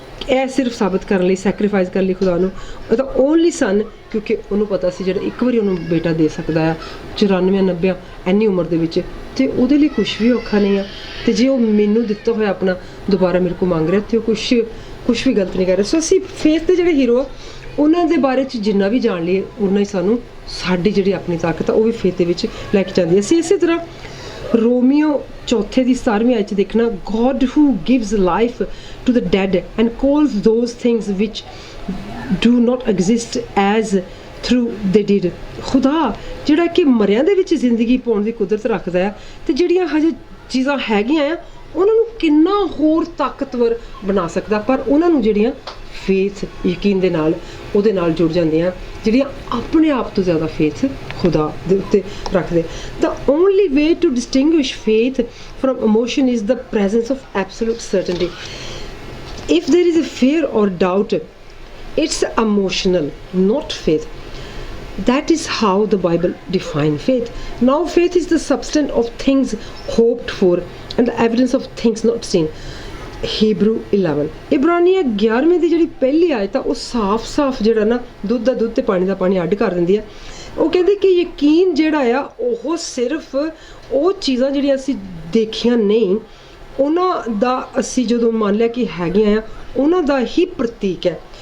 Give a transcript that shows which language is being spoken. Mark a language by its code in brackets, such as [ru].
[pa] ਇਹ ਸਿਰਫ ਸਾਬਤ ਕਰਨ ਲਈ ਸੈਕਰੀਫਾਈਸ ਕਰਨ ਲਈ ਖੁਦਾ ਨੂੰ ਉਹਦਾ [en] only son, [pa] ਕਿਉਂਕਿ ਉਹਨੂੰ ਪਤਾ ਸੀ ਜਿਹੜਾ ਇੱਕ ਵਾਰੀ ਉਹਨੂੰ ਬੇਟਾ ਦੇ ਸਕਦਾ ਆ 94 90 ਇੰਨੀ ਉਮਰ ਦੇ ਵਿੱਚ, ਤੇ ਉਹਦੇ ਲਈ ਕੁਛ ਵੀ ਔਖਾ ਨਹੀਂ ਆ। ਤੇ ਜੇ ਉਹ ਮੈਨੂੰ ਦਿੱਤਾ ਹੋਇਆ ਆਪਣਾ ਦੁਬਾਰਾ ਮੇਰੇ ਕੋਲ ਮੰਗ ਰਿਹਾ, ਤੇ ਉਹ ਕੁਛ ਵੀ ਗਲਤ ਨਹੀਂ ਕਰ ਰਿਹਾ। ਸੋ ਅਸੀਂ ਫੇਥ ਦੇ ਜਿਹੜੇ ਹੀਰੋ ਆ ਉਹਨਾਂ ਦੇ ਬਾਰੇ 'ਚ ਜਿੰਨਾ ਵੀ ਜਾਣ ਲਈਏ ਉਨਾ ਹੀ ਸਾਨੂੰ ਸਾਡੀ ਜਿਹੜੀ ਆਪਣੀ ਤਾਕਤ ਆ ਉਹ ਵੀ ਫੇਥ ਦੇ ਵਿੱਚ ਲੈ ਕੇ ਜਾਂਦੀ ਹੈ। ਅਸੀਂ ਇਸੇ ਤਰ੍ਹਾਂ ਰੋਮੀਓ ਚੌਥੇ ਦੀ 17ਵੀਂ ਆਇਤ 'ਚ ਦੇਖਣਾ, [en] God who gives life to the dead and calls those things which do not exist as through they did। [pa] ਖੁਦਾ ਜਿਹੜਾ ਕਿ ਮਰਿਆਂ ਦੇ ਵਿੱਚ ਜ਼ਿੰਦਗੀ ਪਾਉਣ ਦੀ ਕੁਦਰਤ ਰੱਖਦਾ ਆ, ਤੇ ਜਿਹੜੀਆਂ ਹਜੇ ਚੀਜ਼ਾਂ ਹੈਗੀਆਂ ਆ ਉਹਨਾਂ ਨੂੰ ਕਿੰਨਾ ਹੋਰ ਤਾਕਤਵਰ ਬਣਾ ਸਕਦਾ, ਪਰ ਉਹਨਾਂ ਨੂੰ ਜਿਹੜੀਆਂ ਫੇਥ ਯਕੀਨ ਦੇ ਨਾਲ ਉਹਦੇ ਨਾਲ ਜੁੜ ਜਾਂਦੀਆਂ, ਜਿਹੜੀਆਂ ਆਪਣੇ ਆਪ ਤੋਂ ਜ਼ਿਆਦਾ ਫੇਥ ਖੁਦਾ ਦੇ ਉੱਤੇ ਰੱਖਦੇ। [en] The only way to distinguish faith from emotion is the presence of absolute certainty. If there is a fear or doubt, it's emotional, not faith. That is how the Bible defines faith. Now faith is the substance of things hoped for and the evidence of things not seen. [pa] Hebrew 11 ਇਬਰਾਨੀਆਂ 11ਵੇਂ ਦੀ ਜਿਹੜੀ ਪਹਿਲੀ ਆਇਤ ਆ ਉਹ ਸਾਫ਼ ਜਿਹੜਾ ਨਾ ਦੁੱਧ ਦਾ ਦੁੱਧ ਤੇ ਪਾਣੀ ਦਾ ਪਾਣੀ ਅੱਡ ਕਰ ਦਿੰਦੀ ਆ। ਉਹ ਕਹਿੰਦੇ ਕਿ ਯਕੀਨ ਜਿਹੜਾ ਆ ਉਹ ਸਿਰਫ ਉਹ ਚੀਜ਼ਾਂ ਜਿਹੜੀਆਂ ਅਸੀਂ ਦੇਖੀਆਂ ਨਹੀਂ ਉਹਨਾਂ ਦਾ ਅਸੀਂ ਜਦੋਂ ਮੰਨ ਲਿਆ ਕਿ ਹੈਗੀਆਂ ਆ ਉਹਨਾਂ ਦਾ ਹੀ ਪ੍ਰਤੀਕ ਹੈ।